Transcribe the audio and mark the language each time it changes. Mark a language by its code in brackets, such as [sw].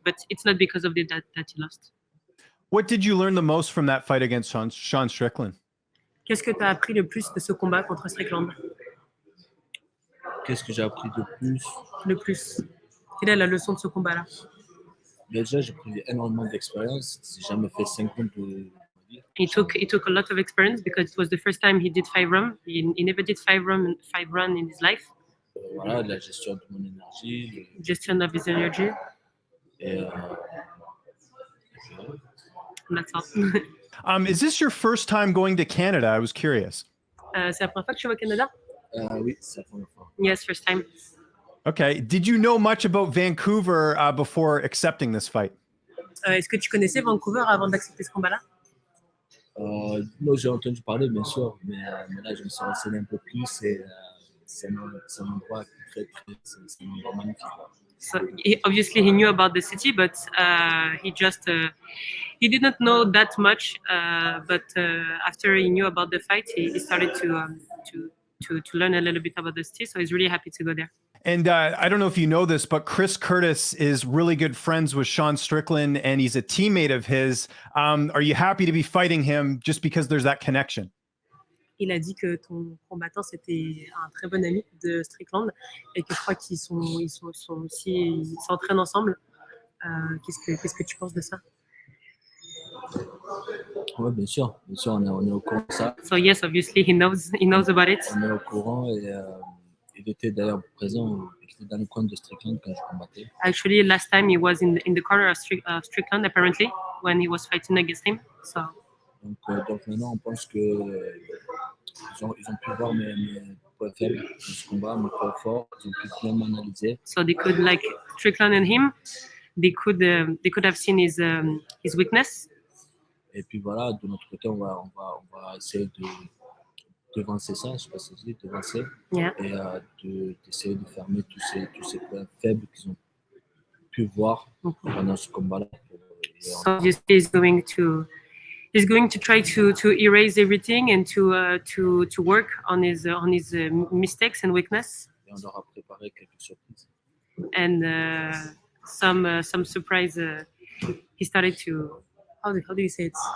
[en] But it's not because of that he lost. What did you learn the most from that fight against Sean Strickland? [fr] Qu'est-ce que tu as appris le plus de ce combat contre Strickland? Qu'est-ce que j'ai appris de plus? Le plus. Quelle est la leçon de ce combat-là? Déjà, j'ai pris énormément d'expérience. J'ai jamais fait 5 rounds. [en] He took a lot of experience because it was the first time he did 5 rounds. He never did 5 rounds in his life. [fr] Voilà, la gestion de mon énergie. [en] Gestion of his energy. [fr] Et [en] that's all. Is this your first time going to Canada? I was curious. [fr] C'est la première fois que tu vas au Canada? Oui, c'est la première fois. [en] Yes, first time. Okay. Did you know much about Vancouver before accepting this fight? [fr] Est-ce que tu connaissais Vancouver avant d'accepter ce combat-là? Moi, j'ai entendu parler, bien sûr, mais là, je me suis renseigné un peu plus et c'est un endroit c'est un endroit magnifique. [en] So obviously he knew about the city, but he didn't know that much. But after he knew about the fight, he started to learn a little bit about the city. So he's really happy to go there. And I don't know if you know this, but Chris Curtis is really good friends with Sean Strickland, and he's a teammate of his. Are you happy to be fighting him just because there's that connection? [fr] Il a dit que ton combattant c'était un très bon ami de Strickland et que je crois qu'ils s'entraînent ensemble. Qu'est-ce que tu penses de ça? Oui, bien sûr, on est au courant de ça. [en] So yes, obviously he knows about it. [fr] On est au courant et il était d'ailleurs présent, il était dans le coin de Strickland quand je combattais. [en] Actually, last time he was in the corner of Strickland apparently when he was fighting against him. So. [fr] Donc maintenant, on pense que ils ont pu voir mes points faibles dans ce combat, mes points forts, ils ont pu bien m'analyser. [en] So they could, like Strickland and him, they could have seen his weakness. [fr] Et puis voilà, de notre côté, on va essayer de devancer ça, je sais pas si je dis devancer, [en] yeah. [fr] Et d'essayer de fermer tous ces points faibles qu'ils ont pu voir pendant ce combat-là. [en] So obviously he's going to try to erase everything and to work on his mistakes and weakness. [fr] Et on leur a préparé quelques surprises. [en] And some surprise. He started to how do you say it?